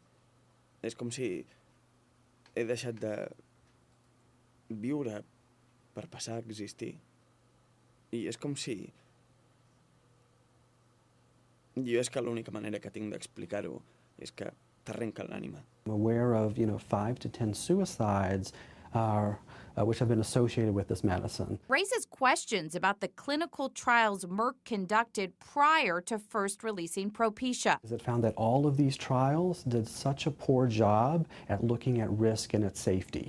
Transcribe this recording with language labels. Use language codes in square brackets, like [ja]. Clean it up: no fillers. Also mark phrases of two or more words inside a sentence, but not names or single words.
[ca] És com si he deixat de viure per passar a existir. I és com si... Jo és que l'única manera que tinc d'explicar-ho és que t'arrenca l'ànima. [en] I'm aware of, 5 to 10 suicides which have been associated with this medicine. Raises questions about the clinical trials Merck conducted prior to first releasing Propecia. It found that all of these trials did such a poor job at looking at risk and at safety.